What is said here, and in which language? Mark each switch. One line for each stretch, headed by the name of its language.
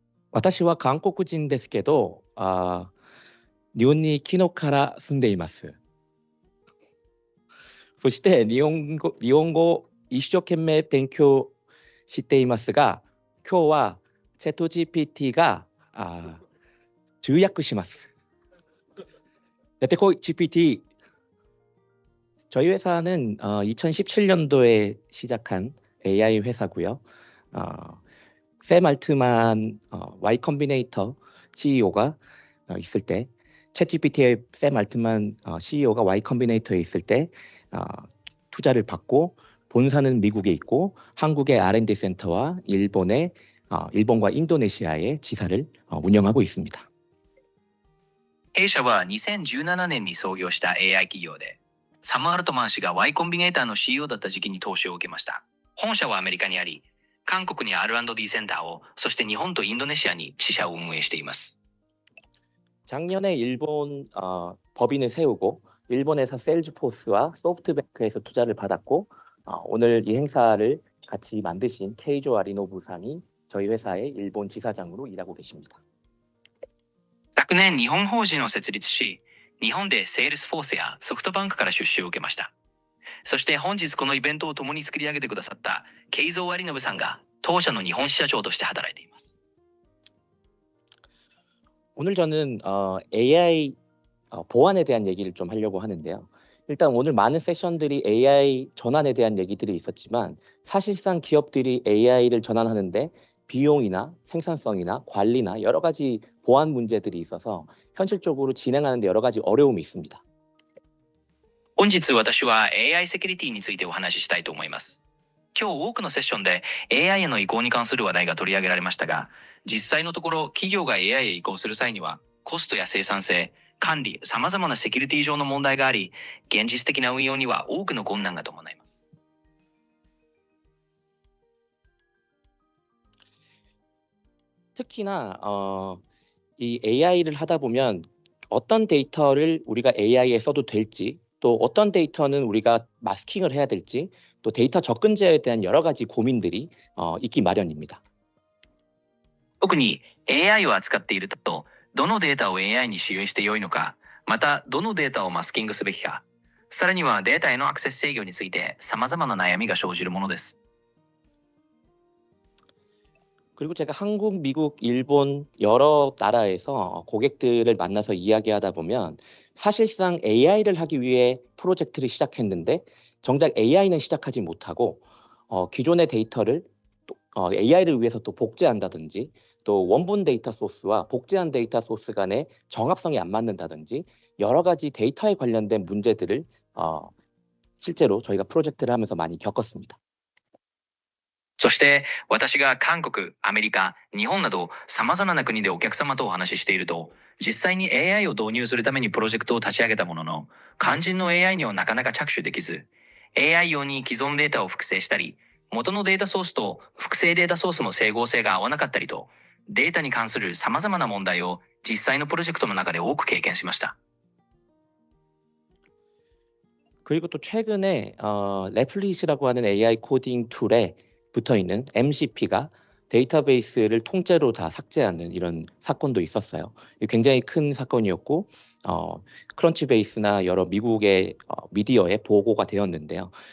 Japanese: 私は韓国人ですけど、日本に昨日から住んでいます。そして日本語を一生懸命勉強していますが、今日はチャット GPT が通訳します。
Korean: 여태 고 GPT. 저희 회사는 2017년도에 시작한 AI 회사고요. 샘 알트만 Y 컴비네이터 CEO가 있을 때, 챗GPT의 샘 알트만 CEO가 Y 컴비네이터에 있을 때 투자를 받고 본사는 미국에 있고 한국의 R&D 센터와 일본과 인도네시아의 지사를 운영하고 있습니다.
Japanese: 弊社は2017年に創業した AI 企業で、サム・アルトマン氏が Y コンビネーターの CEO だった時期に投資を受けました。本社はアメリカにあり、韓国に R&D センターを、そして日本とインドネシアに支社を運営しています。
Korean: 작년에 일본 법인을 세우고 일본에서 세일즈포스와 소프트뱅크에서 투자를 받았고 오늘 이 행사를 같이 만드신 케이조 아리노부 상이 저희 회사의 일본 지사장으로 일하고 계십니다.
Japanese: 昨年日本法人を設立し、日本でセールスフォースやソフトバンクから出資を受けました。そして本日このイベントを共に作り上げてくださったケイゾー・アリノブさんが当社の日本支社長として働いています。
Korean: 오늘 저는 AI 보안에 대한 얘기를 좀 하려고 하는데요. 일단 오늘 많은 세션들이 AI 전환에 대한 얘기들이 있었지만 사실상 기업들이 AI를 전환하는데 비용이나 생산성이나 관리나 여러 가지 보안 문제들이 있어서 현실적으로 진행하는 데 여러 가지 어려움이 있습니다.
Japanese: 本日私は AI セキュリティについてお話ししたいと思います。今日多くのセッションで AI への移行に関する話題が取り上げられましたが、実際のところ企業が AI へ移行する際にはコストや生産性、管理、様々なセキュリティ上の問題があり、現実的な運用には多くの困難が伴います。
Korean: 특히나 이 AI를 하다 보면 어떤 데이터를 우리가 AI에 써도 될지, 또 어떤 데이터는 우리가 마스킹을 해야 될지, 또 데이터 접근자에 대한 여러 가지 고민들이 있기 마련입니다.
Japanese: 特に AI を扱っていると、どのデータを AI に使用して良いのか、またどのデータをマスキングすべきか、さらにはデータへのアクセス制御について様々な悩みが生じるものです。
Korean: 그리고 제가 한국, 미국, 일본 여러 나라에서 고객들을 만나서 이야기하다 보면 사실상 AI를 하기 위해 프로젝트를 시작했는데 정작 AI는 시작하지 못하고 기존의 데이터를 AI를 위해서 또 복제한다든지 또 원본 데이터 소스와 복제한 데이터 소스 간의 정합성이 안 맞는다든지 여러 가지 데이터에 관련된 문제들을 실제로 저희가 프로젝트를 하면서 많이 겪었습니다.
Japanese: そして私が韓国、アメリカ、日本など様々な国でお客様とお話ししていると、実際に AI を導入するためにプロジェクトを立ち上げたものの、肝心の AI にはなかなか着手できず、AI 用に既存データを複製したり、元のデータソースと複製データソースの整合性が合わなかったりと、データに関する様々な問題を実際のプロジェクトの中で多く経験しました。
Korean: 그리고 또 최근에 레플릿이라고 하는 AI 코딩 툴에 붙어있는 MCP가 데이터베이스를 통째로 다 삭제하는 이런 사건도 있었어요. 굉장히 큰 사건이었고 크런치베이스나 여러 미국의 미디어에 보고가 되었는데요.